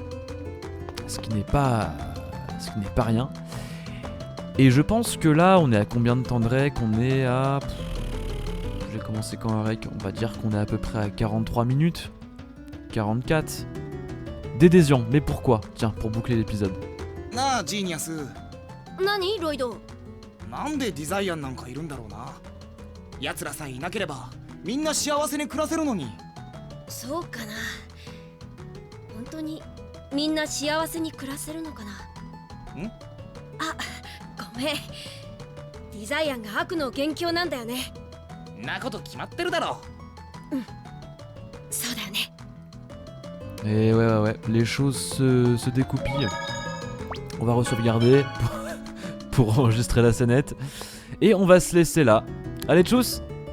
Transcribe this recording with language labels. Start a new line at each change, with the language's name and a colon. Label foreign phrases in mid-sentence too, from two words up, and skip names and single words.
French: Ce qui n'est pas rien. Et je pense que là, on est à combien de temps de rec? On est à... J'ai commencé quand un rec, on va dire qu'on est à peu près à 43 minutes. 44. D'adhésion, mais pourquoi? Tiens, pour boucler l'épisode.
Japanese: なあジーニアス、何ロイド？なんでディザイアンなんかいるんだろうな。奴らさえいなければみんな幸せに暮らせるのに。そうかな。本当にみんな幸せに暮らせるのかな。あ、ごめん。デザイアンが悪の元凶なんだよね。なこと決まってるだろ。そうだよね。
French: Et ouais, les choses se découpillent. On va re-sauvegarder pour enregistrer la scénette. Et on va se laisser là. Allez, tchuss!